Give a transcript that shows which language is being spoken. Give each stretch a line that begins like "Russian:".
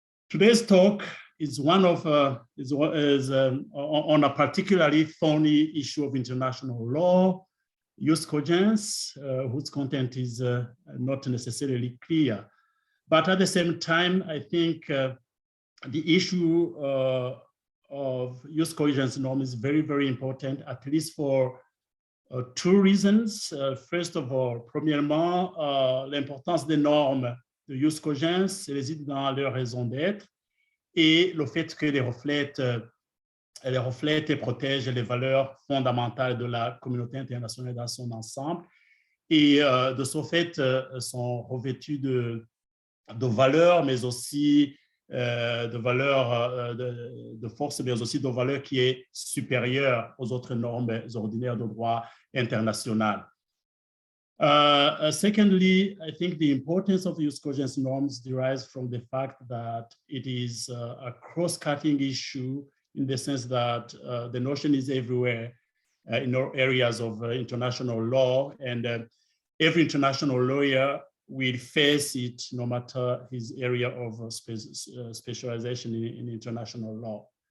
English: Today's talk is on a particularly thorny issue of international law, jus cogens, whose content is not necessarily clear. But at the same time, I think the issue of jus cogens norm is very, very important, at least for two reasons. First of all,
French: premièrement, l'importance des normes de jus cogens réside dans leur raison d'être et le fait qu'elles reflètent et protègent les valeurs fondamentales de la communauté internationale dans son ensemble. Et de ce fait, sont revêtues de valeurs, mais aussi de valeurs de force, mais aussi de valeurs qui est supérieure aux autres normes ordinaires de droit international.
English: Secondly, I think the importance of jus cogens norms derives from the fact that it is a cross-cutting issue, in the sense that the notion is everywhere in all areas of international law, and every international lawyer will face it no matter his area of specialization in international law.